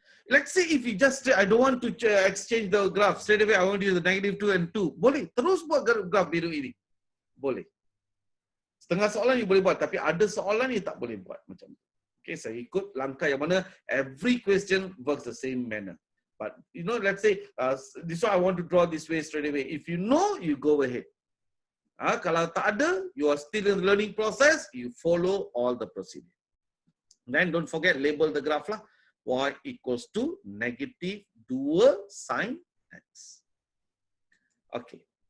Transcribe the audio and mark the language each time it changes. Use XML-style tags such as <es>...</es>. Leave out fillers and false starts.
<en>Let's say if you just say, I don't want to exchange the graph, straight away I want to use the -2 and 2.</en> <ms>Boleh, terus buat graf biru ini. Boleh. Setengah soalan you boleh buat, tapi ada soalan you tak boleh buat macam itu. Okay, saya ikut langkah yang mana</ms> <en>every question works the same manner. But you know, let's say this one I want to draw this way straight away. If you know, you go ahead.</en> <ms>Kalau tak ada,</ms> <en>you are still in the learning process, you follow all the procedure. Then don't forget label the graph lah. Y equals to -2 sin X. Okay.</en>